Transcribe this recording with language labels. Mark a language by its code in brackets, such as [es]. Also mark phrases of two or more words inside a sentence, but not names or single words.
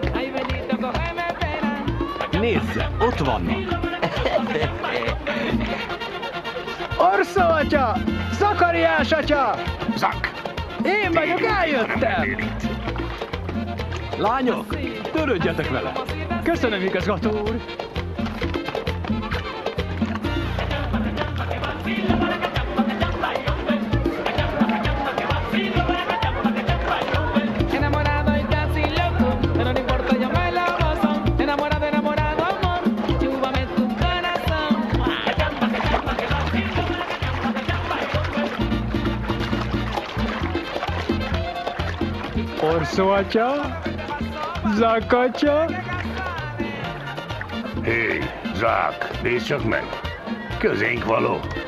[es] Ay, bendito, cógeme pena. [hu] Nézze, ott vannak! Orszó atya! Zakariás atya! Zack! Én vagyok, eljöttem! Lányok, törődjetek vele! Köszönöm, igazgató úr! [es] Enamorado y casi loco, pero no importa, yo me la gozo. Enamorado, enamorado, amor, chúpame tu corazón. [hu] Orszó atya? Zack atya? Hé, Zack, nézd csak meg! Közénk való!